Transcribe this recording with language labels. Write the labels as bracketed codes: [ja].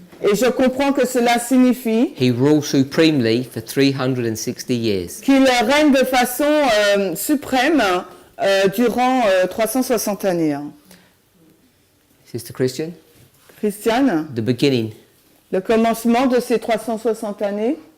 [fr] Et je comprends que cela signifie [en] he rules supremely for 360 years. [fr] qu'il règne de façon suprême durant 360 années. [en] Sister Christian? [fr] Christiane, [en] The beginning. [fr] le commencement de ces 360 années,